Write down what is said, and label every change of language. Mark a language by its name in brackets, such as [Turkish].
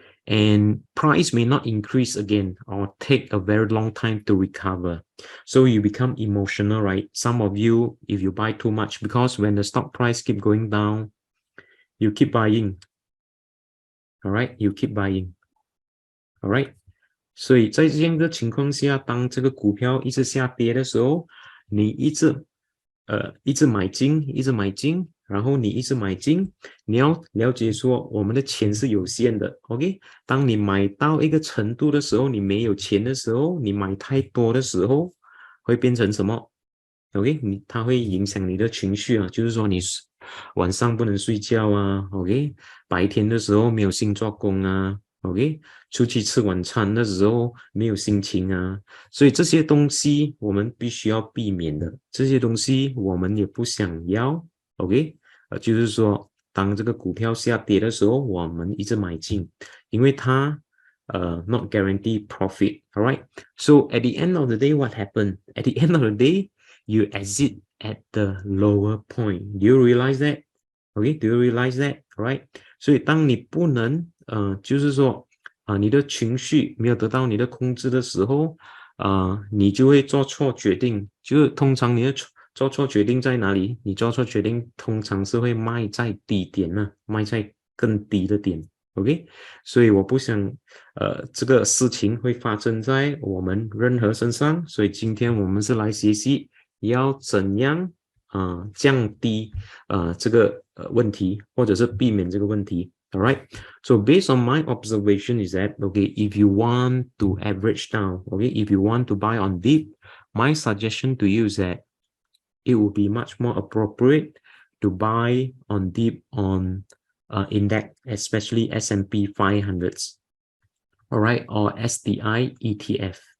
[English] and price may not increase again or take a very long time to recover. So you become emotional, right? Some of you, if you buy too much, because when the stock price keep going down, you keep buying. All right, you keep buying. All right. [Chinese] 所以在这样的情况下，当这个股票一直下跌的时候，你一直买进，然后你一直买进，你要了解说我们的钱是有限的 ，OK？当你买到一个程度的时候，你没有钱的时候，你买太多的时候，会变成什么 ？OK？它会影响你的情绪啊，就是说你晚上不能睡觉啊 ，OK？白天的时候没有心做工啊。OK， 出去吃晚餐的时候没有心情啊，所以这些东西我们必须要避免的，这些东西我们也不想要。 OK， 就是说，当这个股票下跌的时候，我们一直买进，因为它 [English] not guarantee profit. Alright, so at the end of the day, what happened? At the end of the day, you exit at the lower point. Do you realize that? Okay, do you realize that? Alright. [Chinese] 所以当你不能就是说你的情绪没有得到你的控制的时候，你就会做错决定。就是通常你的做错决定在哪里？你做错决定通常是会卖在低点呢，卖在更低的点。 OK， 所以我不想这个事情会发生在我们任何身上。所以今天我们是来学习要怎样降低这个问题，或者是避免这个问题。 [English] All right. So based on my observation is that, okay, if you want to average down, okay, if you want to buy on dip, my suggestion to you is that it would be much more appropriate to buy on dip on index, especially S&P 500s, all right, or STI ETF.